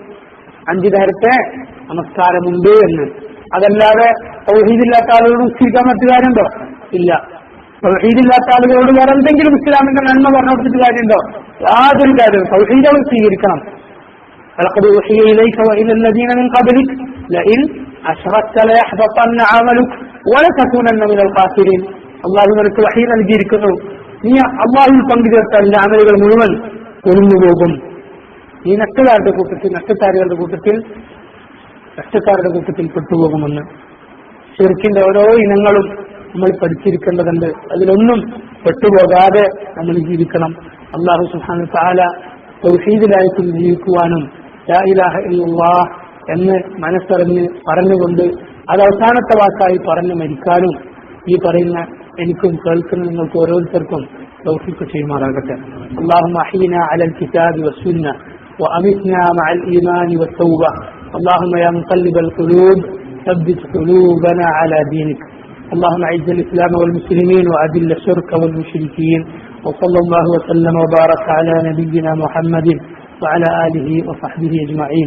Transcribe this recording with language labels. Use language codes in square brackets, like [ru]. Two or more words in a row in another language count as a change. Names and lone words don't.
[ml] 5 നേരത്തെ നമസ്കാരമുണ്ട് എന്ന്. അതല്ലാതെ തൗഹീദില്ലാത്ത ആളുകളോട് നിസ്കരിക്കാൻ മറ്റു കാര്യമുണ്ടോ? ഇല്ല. തൗഹീദില്ലാത്ത ആളുകളോട് വേറെ എന്തെങ്കിലും ഇസ്ലാമിന്റെ നന്മ പറഞ്ഞു കൊടുത്തിട്ട് കാര്യമുണ്ടോ? യാതൊരു കാര്യവും. തൗഹീദ് അവർ സ്വീകരിക്കണം. [ar] ولقد أوحي إليك وإلى الذين من قبلك لئن أشركت ليحبطن عملك ولتكونن من الخاسرين. [ml] അല്ലാഹു നിനക്ക് വഹീ നൽകിയിരിക്കുന്നു, നീ അള്ളാഹുവിൽ പങ്കുചേർത്താൽ നിന്റെ അമലുകൾ മുഴുവൻ ഒഴിഞ്ഞു പോകും, നീ നഷ്ടക്കാരുടെ കൂട്ടത്തിൽ പെട്ടുപോകുമെന്ന്. ശിർക്കിന്റെ ഓരോ ഇനങ്ങളും നമ്മൾ പഠിച്ചിരിക്കേണ്ടതുണ്ട്. അതിലൊന്നും പെട്ടുപോകാതെ നമ്മൾ ജീവിക്കണം. [ar] الله سبحانه وتعالى [ml] തൗഹീദിലായിട്ടും ജീവിക്കുവാനും [ar] لا إله إلا الله [ml] എന്ന് മനസ്സറിഞ്ഞ് പറഞ്ഞുകൊണ്ട് അത് അവസാനത്തെ വാക്കായി പറഞ്ഞു മരിക്കാനും ഈ പറയുന്ന എനിക്കും കേൾക്കുന്ന നിങ്ങൾക്ക് ഓരോരുത്തർക്കും തൗഫീഖ് ചെയ്യുമാറാകട്ടെ. [ar] اللهم احينا على الكتاب والسنة وأمتنا مع الإيمان والتوبة. اللهم يا مقلب القلوب ثبت قلوبنا على دينك. اللهم اعز الإسلام والمسلمين وأذل الشرك والمشركين. وصلى الله وسلم وبارك على نبينا محمد وعلى آله وصحبه أجمعين.